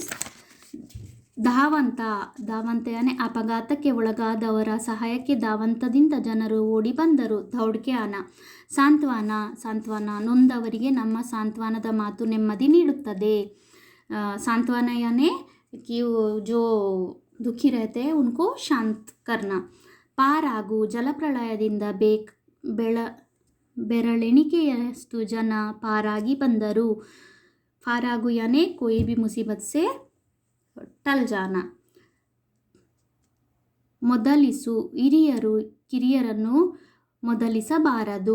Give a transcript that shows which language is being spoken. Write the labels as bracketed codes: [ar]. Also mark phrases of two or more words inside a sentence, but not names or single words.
[kn] ಧಾವಂತ ಯಾನೆ ಅಪಘಾತಕ್ಕೆ ಒಳಗಾದವರ ಸಹಾಯಕ್ಕೆ ಧಾವಂತದಿಂದ ಜನರು ಓಡಿ ಬಂದರು. [hi] दौड़के आना. [kn] ಸಾಂತ್ವನ ನೊಂದವರಿಗೆ ನಮ್ಮ ಸಾಂತ್ವನದ ಮಾತು ನೆಮ್ಮದಿ ನೀಡುತ್ತದೆ. ಸಾಂತ್ವನ ಯಾನೆ [hi] कि जो दुखी रहते हैं उनको शांत करना. [kn] ಪಾರಾಗು ಜಲಪ್ರಳಯದಿಂದ ಬೆರಳೆಣಿಕೆಯಷ್ಟು ಜನ ಪಾರಾಗಿ ಬಂದರು. ಪಾರಾಗು ಯಾನೆ [hi] कोई भी मुसीबत से टल जाना. [kn] ಮೊದಲಿಸು ಹಿರಿಯರು ಕಿರಿಯರನ್ನು ಮೊದಲಿಸಬಾರದು.